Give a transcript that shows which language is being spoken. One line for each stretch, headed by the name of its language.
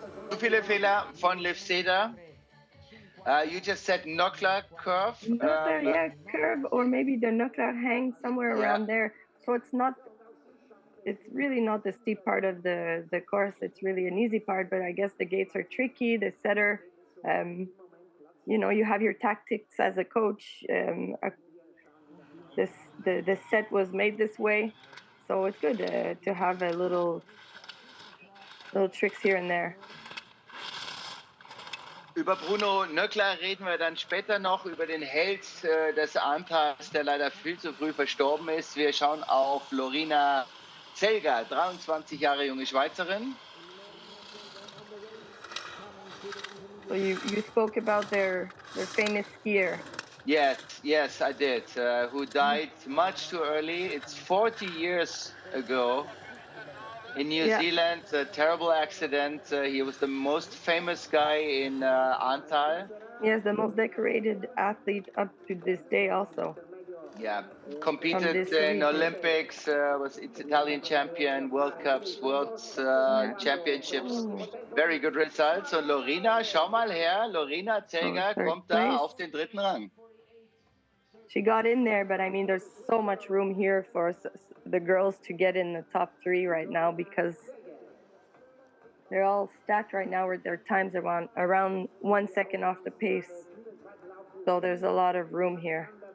German: Zu viele Fehler von Liv Seder.
English: You just said Knockler curve. Knockler, curve, or maybe the Knockler hangs somewhere around there. So it's really not the steep part of the course. It's really an easy part, but I guess the gates are tricky. The setter, you know, you have your tactics as a coach. The set was made this way, so it's good to have a little tricks here and there.
German: Über Bruno Nöckler reden wir dann später noch, über den Held des Ahrntals, der leider viel zu früh verstorben ist. Wir schauen auf Lorina Zelger, 23 Jahre junge Schweizerin.
English: So you spoke about their famous skier. Yes, I did. Who died much too early. It's 40 years ago. In New Zealand, a terrible accident. He was the most famous guy in Ahrntal. Yes, the most decorated athlete up to this day also. Yeah, competed in Olympics, was Italian champion, World Cups, World Championships. Very good results.
German: Und Lorina, schau mal her, Lorina Zelger kommt da auf den 3. Rang.
English: She got in there, but I mean, there's so much room here for the girls to get in the top 3 right now because they're all stacked right now with their times around 1 second off the pace. So there's a lot of room here.